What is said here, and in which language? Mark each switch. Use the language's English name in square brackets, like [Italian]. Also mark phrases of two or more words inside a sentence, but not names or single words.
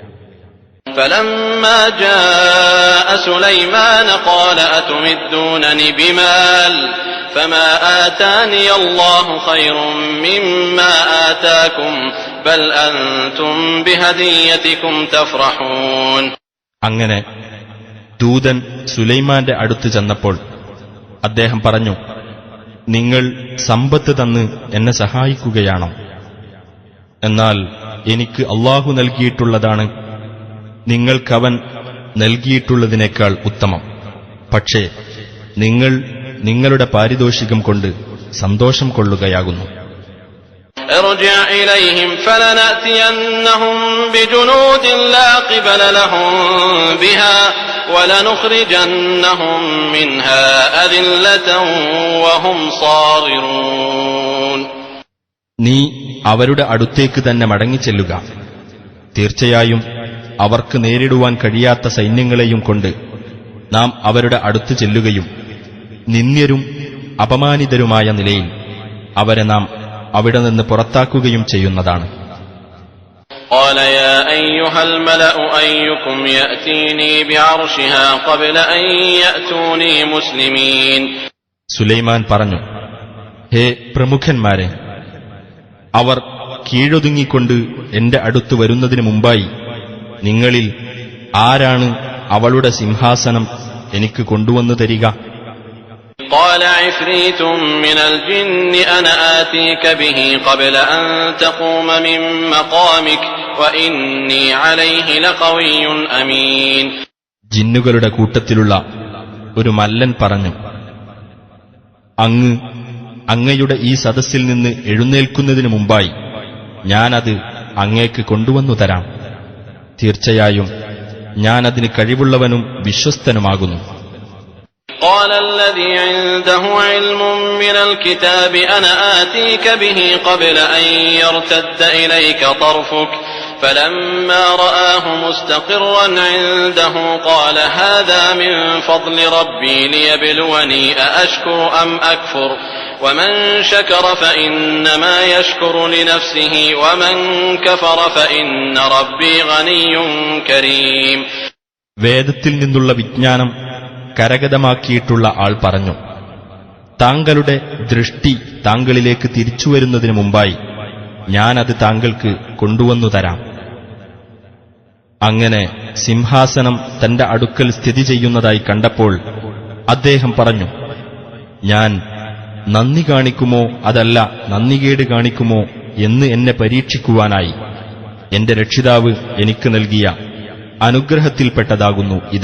[Arabic] فلما جاء سليمان قال أتمدونني بمال فما آتاني الله خير مما آتاكم بل أنتم بهديتكم تفرحون. [Malayalam] അങ്ങനെ ദൂതൻ സുലൈമാന്റെ അടുത്ത് ചെന്നപ്പോൾ അദ്ദേഹം പറഞ്ഞു, നിങ്ങൾ സമ്പത്ത് തന്ന് എന്നെ സഹായിക്കുകയാണോ? എന്നാൽ എനിക്ക് അല്ലാഹു നൽകിയിട്ടുള്ളതാണ് നിങ്ങൾക്കവൻ നൽകിയിട്ടുള്ളതിനേക്കാൾ ഉത്തമം. പക്ഷേ നിങ്ങൾ നിങ്ങളുടെ പാരിതോഷികം കൊണ്ട് സന്തോഷം കൊള്ളുകയാകുന്നു. [Arabic] ارجع إليهم فلنأتينهم بجنود لا قبل لهم بها ولنخرجنهم منها أذلة وهم صاغرون. [Malayalam] നീ അവരുടെ അടുത്തേക്ക് തന്നെ മടങ്ങിച്ചെല്ലുക. തീർച്ചയായും അവർക്ക് നേരിടുവാൻ കഴിയാത്ത സൈന്യങ്ങളെയും കൊണ്ട് നാം അവരുടെ അടുത്ത് ചെല്ലുകയും നിന്ദ്യരും അപമാനിതരുമായ നിലയിൽ അവരെ നാം അവിടെ നിന്ന് പുറത്താക്കുകയും ചെയ്യുന്നതാണ്. [Arabic] قال يا أيها الملأ أيكم يأتيني بعرشها قبل أن يأتوني مسلمين. [Malayalam] സുലൈമാൻ പറഞ്ഞു, ഹേ പ്രമുഖന്മാരെ, അവർ കീഴൊതുങ്ങിക്കൊണ്ട് എന്റെ അടുത്ത് വരുന്നതിനു മുമ്പായി നിങ്ങളിൽ ആരാണ് അവളുടെ സിംഹാസനം എനിക്ക് കൊണ്ടുവന്നു തരിക? [Arabic] قال عفريت من الجن أنا آتيك به قبل أن تقوم من مقامك وإني عليه لقوي أمين. [Malayalam] ജിന്നുകളുടെ കൂട്ടത്തിലുള്ള ഒരു മല്ലൻ പറഞ്ഞു, അങ്ങയുടെ ഈ സദസ്സിൽ നിന്ന് എഴുന്നേൽക്കുന്നതിനു മുമ്പായി ഞാനത് അങ്ങേക്ക് കൊണ്ടുവന്നു തരാം. തീർച്ചയായും ഞാനതിന് കഴിവുള്ളവനും വിശ്വസ്തനുമാകുന്നു. [Arabic] قال الذي عنده علم من الكتاب أنا آتيك به قبل أن يرتد إليك طرفك فلما رآه مستقرا عنده قال هذا من فضل ربي ليبلوني أأشكر أم أكفر ومن شكر فإنما يشكر لنفسه ومن كفر فإن ربي غني كريم. [Malayalam] വേദത്തിൽ നിന്നുള്ള വിജ്ഞാനം കരഗതമാക്കിയിട്ടുള്ള ആൾ പറഞ്ഞു, താങ്കളുടെ ദൃഷ്ടി താങ്കളിലേക്ക് തിരിച്ചുവരുന്നതിനു മുമ്പായി ഞാനത് താങ്കൾക്ക് കൊണ്ടുവന്നു തരാം. അങ്ങനെ സിംഹാസനം തന്റെ അടുക്കൽ സ്ഥിതി ചെയ്യുന്നതായി കണ്ടപ്പോൾ അദ്ദേഹം പറഞ്ഞു, ഞാൻ നന്ദി കാണിക്കുമോ അതല്ല നന്ദികേട് കാണിക്കുമോ എന്ന് എന്നെ പരീക്ഷിക്കുവാനായി എന്റെ രക്ഷിതാവ് എനിക്ക് നൽകിയ അനുഗ്രഹത്തിൽപ്പെട്ടതാകുന്നു ഇത്.